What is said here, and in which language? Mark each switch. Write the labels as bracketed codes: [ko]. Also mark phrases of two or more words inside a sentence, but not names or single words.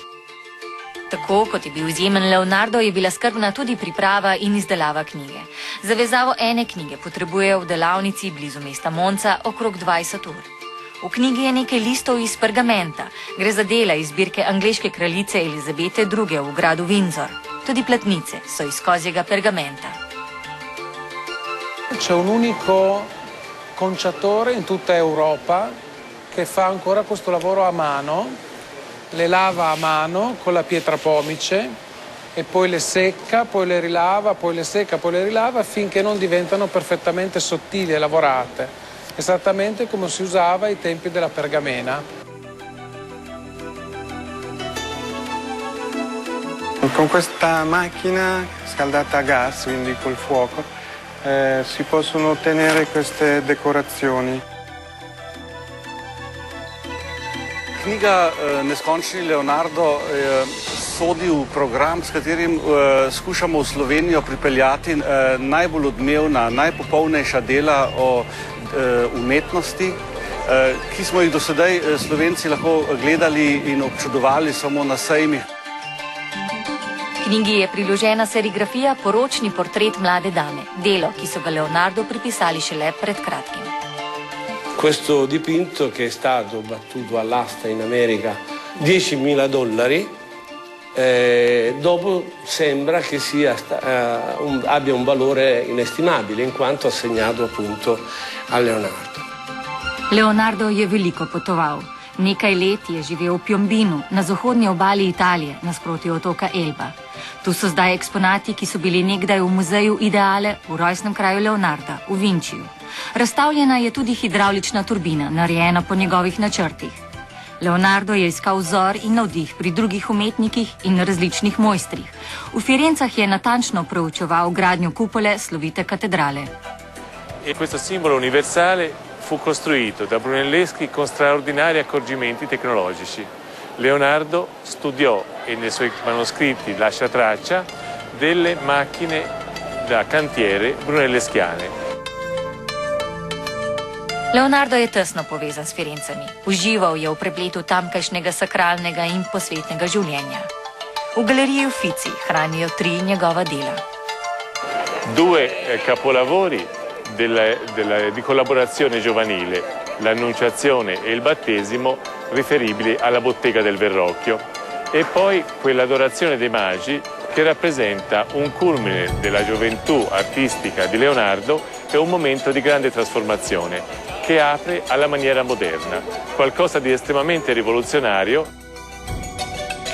[sl] Tako kot je bil izjemen Leonardo, je bila skrbna tudi priprava in izdelava knjige. Za vezavo ene knjige potrebujejo v delavnici blizu mesta Monza okrog 20 ur. V knjigi je nekaj listov iz pergamenta. Gre za dela iz zbirke angleške kraljice Elizabete II. V gradu Windsor. Tudi platnice so iz kozjega pergamenta. [it] C'è un unico conciatore in tutta Europa che fa ancora questo lavoro a mano, le lava a mano con la pietra pomice e poi le secca, poi le rilava, poi le secca, poi le rilava finché non diventano perfettamente sottili e lavorate. Esattamente come si usava ai tempi della pergamena. Con questa macchina scaldata a gas, quindi col fuoco, si possono ottenere queste decorazioni. [sl] Knjiga Neskončni Leonardo sodi v program, s katerim skušamo v Slovenijo pripeljati najbolj odmevna, najpopolnejša dela o umetnosti, ki smo jih do sedaj Slovenci lahko gledali in občudovali samo na sejmih. Knjigi je priložena serigrafija Poročni portret mlade dame, delo, ki so ga Leonardo pripisali šele pred kratkim. [it] Questo dipinto, che è stato battuto all'asta in America $10.000, dopo sembra che abbia un valore inestimabile, in quanto assegnato appunto a Leonardo. [sl] Leonardo je veliko potoval. Nekaj let je živel v Piombinu, na zahodnji obali Italije, nasproti otoka Elba. Tu so zdaj eksponati, ki so bili nekdaj v muzeju Ideale v rojstnem kraju Leonarda, v Vinciju. Razstavljena je tudi hidravlična turbina, narejena po njegovih načrtih. Leonardo je iskal vzor in navdih pri drugih umetnikih in različnih mojstrih. V Firencah je natančno proučeval gradnjo kupole slovite katedrale. [it] Questo simbolo universale fu costruito da Brunelleschi con straordinari accorgimenti tecnologici. Leonardo studiò e nei suoi manoscritti lascia traccia delle macchine da cantiere brunelleschiane. [sl] Leonardo je tesno povezan s Firencami. Užival je v prepletu tamkajšnjega sakralnega in posvetnega življenja. V galeriji Uffizi hranijo 3 njegova dela. [it] Due capolavori di collaborazione giovanile, l'Annunciazione e il Battesimo, riferibili alla bottega del Verrocchio. E poi quell'Adorazione dei Magi, che rappresenta un culmine della gioventù artistica di Leonardo e un momento di grande trasformazione, che apre alla maniera moderna, qualcosa di estremamente rivoluzionario.